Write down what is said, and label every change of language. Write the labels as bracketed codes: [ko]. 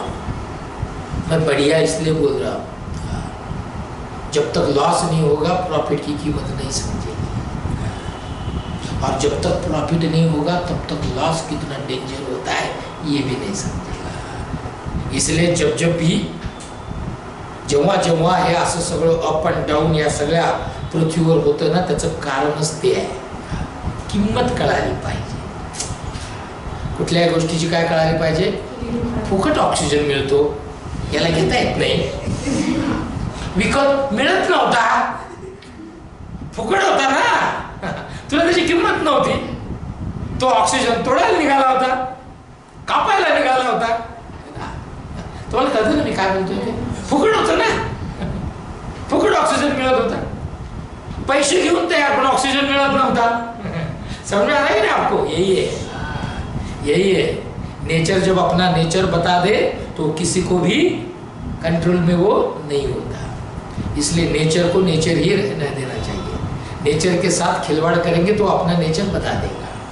[hi] मैं बढ़िया इसलिए बोल रहा हूं, जब तक लॉस नहीं होगा प्रॉफिट की कीमत नहीं समझेगी, और जब तक प्रॉफिट नहीं होगा तब तक लॉस कितना डेंजर होता है ये भी नहीं समझेगा. इसलिए जब भी [mr] जेव्हा जेव्हा हे असं सगळं अप अँड डाऊन या सगळ्या पृथ्वीवर होतं ना, त्याचं कारणच ते आहे. किंमत कळाली पाहिजे. कुठल्याही गोष्टीची काय कळाली पाहिजे. फुकट ऑक्सिजन मिळतो, याला घेता येत नाही. विकत मिळत नव्हता, फुकट होता ना, तुला त्याची किंमत नव्हती. तो ऑक्सिजन तोडायला निघाला होता, कापायला निघाला होता. काय बोलतोय ते फुकट होतं ना, फुकट ऑक्सिजन मिळत होता, पैसे घेऊन तयार पण ऑक्सिजन मिळत नव्हता. [hi] समझ में आ रहा है ना आपको? यही है, यही है. नेचर जब अपना नेचर बता दे तो किसी को भी कंट्रोल में वो नहीं होता. इसलिए नेचर को नेचर ही रहने देना चाहिए. नेचर के साथ खिलवाड़ करेंगे तो अपना नेचर बता देगा.